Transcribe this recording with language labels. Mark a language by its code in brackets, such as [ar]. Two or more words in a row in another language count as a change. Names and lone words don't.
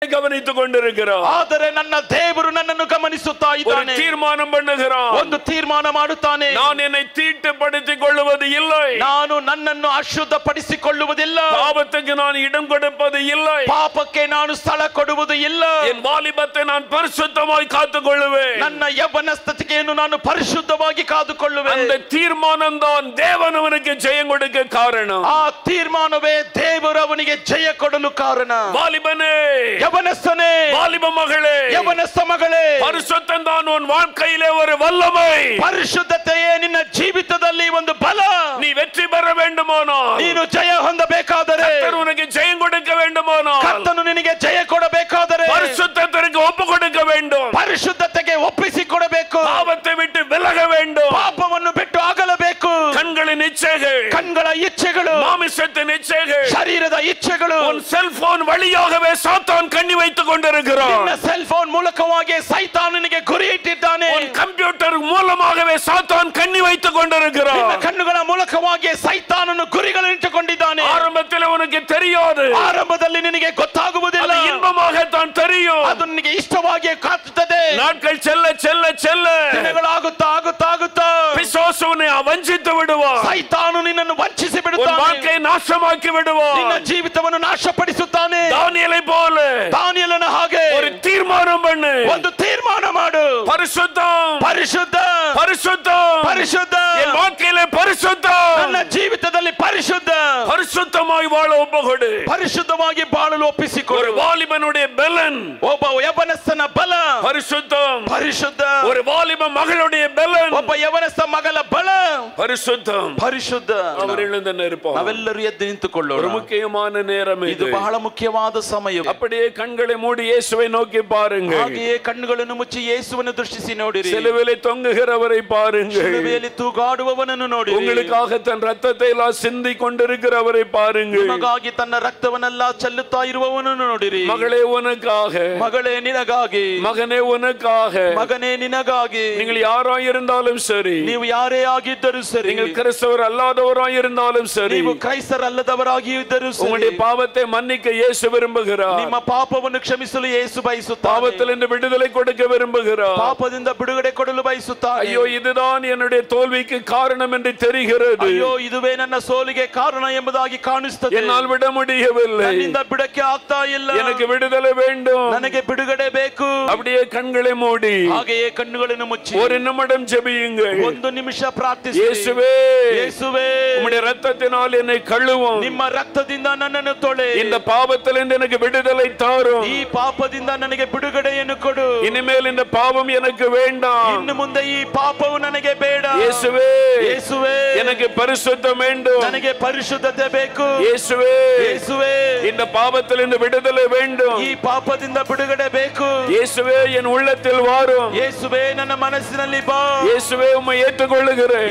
[ta] கவனித்துக் கொண்டிருக்கிறார். [kn] ಆದರೆ ನನ್ನ ದೇವರು ನನ್ನನ್ನು ಗಮನಿಸುತ್ತಾ ಇದ್ದಾನೆ. [ta] தீர்மானம் பண்ணுகிறார். [kn] ಒಂದು ತೀರ್ಮಾನ ಮಾಡುತ್ತಾನೆ. [ta] நான் என்னை தீட்டுப்படுத்திக் கொள்வது இல்லை. [kn] ನಾನು ನನ್ನನ್ನು ಅಶುದ್ಧಪಡಿಸಿಕೊಳ್ಳುವುದಿಲ್ಲ. [ta] பாவத்துக்கு நான் இடம் கொடுப்பது இல்லை. [kn] ಪಾಪಕ್ಕೆ ನಾನು ಸ್ಥಳ ಕೊಡುವುದು ಇಲ್ಲ. [ta] என் வாலிபத்தை நான் பரிசுத்தமாய் காத்துக்கொள்ளுவேன். [kn] ನನ್ನ ಯೌವನಸ್ಥಿತಿಯನ್ನು ನಾನು ಪರಿಶುದ್ಧವಾಗಿ ಕಾದುಕೊಳ್ಳುವೆನು. [ta] அந்த தீர்மானம் தான் தேவன் அவனுக்கு ஜெயம் கொடுக்க காரணம். [kn] ಆ ತೀರ್ಮಾನವೇ ದೇವರು ಅವನಿಗೆ ಜಯ ಕೊಡಲು ಕಾರಣ. [ta] வாலிபனே, [kn] ಯವನಸ್ಥನೇ, [ta] வாலிப மகளே, [kn] ಯವನಸ್ಥ ಮಗಳೇ, [ta] பரிசுத்தம் தான் உன் வாழ்க்கையிலே ஒரு வல்லமை. [kn] ಪರಿಶುದ್ಧತೆಯೇ ನಿನ್ನ ಜೀವಿತದಲ್ಲಿ ಒಂದು ಬಲ. [ta] நீ வெற்றி பெற வேண்டுமானால், [kn] ನೀನು ಜಯ ಹೊಂದಬೇಕಾದರೆ, [ta] கர்த்தர் உனக்கு ஜெயம் கொடுக்க வேண்டுமானால், [kn] ಕರ್ತನು ನಿನಗೆ ಜಯ ಕೊಡಬೇಕಾದರೆ [ta] பரிசுத்தத்திற்கு ஒப்பு கொடுக்க வேண்டும். [kn] ಪರಿಶುದ್ಧತೆಗೆ ಒಪ್ಪಿಸಿಕೊಡಬೇಕು. [ta] பாவத்தை விட்டு விலக வேண்டும். [kn] ಪಾಪವನ್ನು ಬಿಟ್ಟು ಆಗಲಬೇಕು. [ta] கண்களின் இச்சைகள், [kn] ಕಣ್ಗಳ ಇಚ್ಛೆಗಳು, [ta] மாமிசத்தின் இச்சைகள், [kn] ಶರೀರದ ಇಚ್ಛೆಗಳು, [ta] உன் செல்போன் வழியாகவே சாத்தான் கண்ணி வைத்துக் கொண்டிருக்கிறான். [kn] ನಿನ್ನ ಸೆಲ್ ಫೋನ್ ಮೂಲಕವಾಗಿ ಸೈತಾನನಿಗೆ ಗುರಿ ಇಟ್ಟಿದ್ದಾನೆ. [ta] உன் ಕಂಪ್ಯೂಟರ್ மூலமாகவே சாத்தான் கண்ணி வைத்துக் கொண்டிருக்கிறான். [kn] ನಿನ್ನ ಕಣ್ಣುಗಳ ಮೂಲಕವಾಗಿ ಸೈತಾನನು ಗುರಿಗಳನ್ನು ಇಟ್ಟುಕೊಂಡಿದ್ದಾನೆ. [ta] ஆரம்பத்தில் உனக்கு தெரியாது. [kn] ಆರಂಭದಲ್ಲಿ ನಿನಗೆ ಗೊತ್ತಾಗುವುದಿಲ್ಲ. [ta] அது இன்பமாக தான் தெரியும். [kn] ಅದು ನಿನಗೆ ಇಷ್ಟವಾಗಿ ಕಾಣುತ್ತದೆ. [ta] நாட்கள் செல்ல செல்ல செல்ல [kn] ದಿನಗಳಾಗುತ್ತಾ ಆಗುತ್ತಾ ಆಗುತ್ತಾ [ta] பிசாசு உன்னை ವಂಚಿத்து விடுவான். [kn] ಸೈತಾನು ನಿನ್ನನ್ನು ವಂಚಿಸಿ [ta] உன் [kn] ಬಿಡುತ್ತಾನೆ. [ta] வாழ்க்கையை நாசமாக்கி விடுவான். [kn] ನಿನ್ನ ಜೀವಿತವನ್ನು ನಾಶಪಡಿಸುತ್ತಾನೆ. [ta] தானியேலை போல [kn] ದಾನಿಯೇಲನ ಹಾಗೆ [ta] ஒரு தீர்மானம் பண்ணு. [kn] ಒಂದು ತೀರ್ಮಾನ ಮಾಡು. [ta] பரிசுத்தம், [kn] ಪರಿಶುದ್ಧ, [ta] பரிசுத்தம், [kn] ಪರಿಶುದ್ಧ, [ta] என் வாழ்க்கையிலே பரிசுத்தம். [kn] ನನ್ನ ಜೀವಿತದಲ್ಲಿ ಪರಿಶುದ್ಧ, [ta] பரிசுத்தமாய் வாழ ஒப்புக்கொடு. [kn] ಪರಿಶುದ್ಧವಾಗಿ ಬಾಳಲು [ta] ஒரு [kn] ಒಪ್ಪಿಸಿಕೊಡು. [ta] வாலிபனுடைய பலன் [kn] ಒಬ್ಬ ಯವನಸ್ಥನ ಬಲ [ta] பரிசுத்தம். [kn] ಪರಿಶುದ್ಧ. [ta] ஒரு வாலிப மகளுடைய பலன் [kn] ಒಬ್ಬ ಯವನಸ್ಥ ಮಗಳ ಬಲ [ta] பரிசுத்தம். [kn] ಪರಿಶುದ್ಧ. [ta] அவர் எழுந்து நிற்போம். [kn] ನಾವೆಲ್ಲರೂ ಎದ್ದು ನಿಂತುಕೊಳ್ಳೋಣ. [ta] ஒரு முக்கியமான நேரம் [kn] ಇದು [ta] இது. [kn] ಬಹಳ ಮುಖ್ಯವಾದ ಸಮಯ. [ta] அப்படியே கண்களை மூடி இயேசுவை நோக்கி பாருங்கள். [kn] ಹಾಗೆಯೇ ಕಣ್ಣುಗಳನ್ನು ಮುಚ್ಚಿ ಯೇಸುವನ್ನು ದೃಷ್ಟಿಸಿ ನೋಡಿರಿ. [ta] சிலுவையிலே தொங்குகிறவரை பாருங்கள். [kn] ಶಿಲುಬೆಯಲ್ಲಿ ತೂಗಾಡುವವನನ್ನು ನೋಡಿರಿ. [ta] உங்களுக்காக தன் ரத்தத்தை எல்லாம் சிந்தி கொண்டிருக்கிறவரை பாருங்கள். [kn] ನಿಮಗಾಗಿ ತನ್ನ ರಕ್ತವನ್ನೆಲ್ಲ ಚೆಲ್ಲುತ್ತಾ ಇರುವವನನ್ನು ನೋಡಿರಿ. [ta] மகளே உனக்காக, [kn] ಮಗಳೇ ನಿನಗಾಗಿ, [ta] மகனே உனக்காக, [kn] ಮಗನೇ ನಿನಗಾಗಿ. [ta] நீங்கள் யாராய் இருந்தாலும் சரி, [kn] ನೀವು ಯಾರೇ ಆಗಿದ್ದರೂ ಸರಿ, [ta] நீங்கள் கிறிஸ்தவர் அல்லாதவராய் இருந்தாலும் சரி, [kn] ನೀವು ಕ್ರೈಸ್ತರಲ್ಲದವರಾಗಿ ಇದ್ದರೂ ಸರಿ, [ta] உங்களுடைய பாவத்தை மன்னிக்க இயேசு விரும்புகிறார். [kn] ನಿಮ್ಮ ಪಾಪವನ್ನು ಕ್ಷಮಿಸಲು ಯೇಸು ಬಯಸುತ್ತಾನೆ. [ta] பாவத்திலிருந்து விடுதலை கொடுக்க விரும்புகிறார். [kn] ಪಾಪದಿಂದ ಬಿಡುಗಡೆ ಕೊಡಲು ಬಯಸುತ್ತಾನೆ. [ta] ஐயோ, இதுதான் என்னுடைய தோல்விக்கு காரணம் என்று தெரிகிறது. [kn] ಅಯ್ಯೋ, ಇದುವೇ ನನ್ನ ಸೋಲಿಗೆ ಕಾರಣ ಎಂಬುದಾಗಿ ಕಾಣಿಸುತ್ತದೆ. [ta] என்னால் விட முடியவில்லை. [kn] ನನ್ನಿಂದ ಬಿಡಕ್ಕೆ ಆಗ್ತಾ ಇಲ್ಲ. [ta] எனக்கு விடுதலை வேண்டும். [kn] ನನಗೆ ಬಿಡುಗಡೆ ಬೇಕು. [ta] அப்படியே கண்களை மூடி [kn] ಹಾಗೆಯೇ ಕಣ್ಣುಗಳನ್ನು ಮುಚ್ಚಿ [ta] ஒரு நிமிடம் ஜெபியுங்கள். [kn] ಒಂದು ನಿಮಿಷ ಪ್ರಾರ್ಥಿಸಿ. [ta] இயேசுவே, [kn] ಯೇಸುವೇ, [ta] உம்முடைய இரத்தத்தினால் என்னை கழுவும். [kn] ನಿಮ್ಮ ರಕ್ತದಿಂದ ನನ್ನನ್ನು ತೊಳೆ. [ta] இந்த பாவத்திலிருந்து எனக்கு விடுதலை தாரும். [kn] ಈ ಪಾಪದಿಂದ ನನಗೆ ಬಿಡುಗಡೆಯನ್ನು ಕೊಡು. [ta] இனிமேல் இந்த பாவம் எனக்கு வேண்டாம். [kn] ಇನ್ನು ಮುಂದೆ ಈ ಪಾಪವು ನನಗೆ ಬೇಡ. [ta] இயேசுவே, [kn] ಯೇಸುವೇ, [ta] எனக்கு பரிசுத்தம் வேண்டும். [kn] ನನಗೆ ಪರಿಶುದ್ಧತೆ ಬೇಕು. [ta] இயேசுவே, [kn] ಯೇಸುವೇ, [ta] இந்த பாவத்திலிருந்து விடுதலை வேண்டும். [kn] ಈ ಪಾಪದಿಂದ ಬಿಡುಗಡೆ ಬೇಕು. [ta] இயேசுவே, என் உள்ளத்தில் வாரும். [kn] ಯೇಸುವೇ, ನನ್ನ ಮನಸ್ಸಿನಲ್ಲಿ ಬಾ. [ta] இயேசுவே, உம்மை ஏற்றுக்கொள்ளுகிறேன்.